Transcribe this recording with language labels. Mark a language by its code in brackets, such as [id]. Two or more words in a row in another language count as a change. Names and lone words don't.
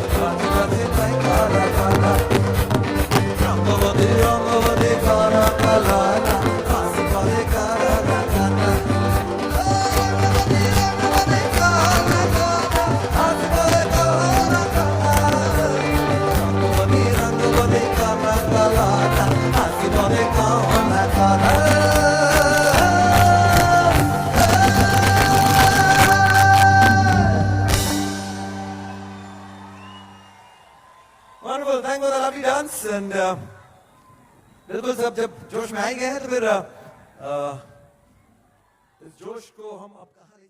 [hi] रंगवती रंगवती काला काला हंसी बोले काला काला रंगवती काला काला हंसी बोले काला काला रंगवती रंगवती काला काला हंसी बोले काला काला। [en] Wonderful, thank you for the lovely dance and [hi] बिल्कुल सब जब जोश में आ ही गए हैं तो फिर इस जोश को हम अब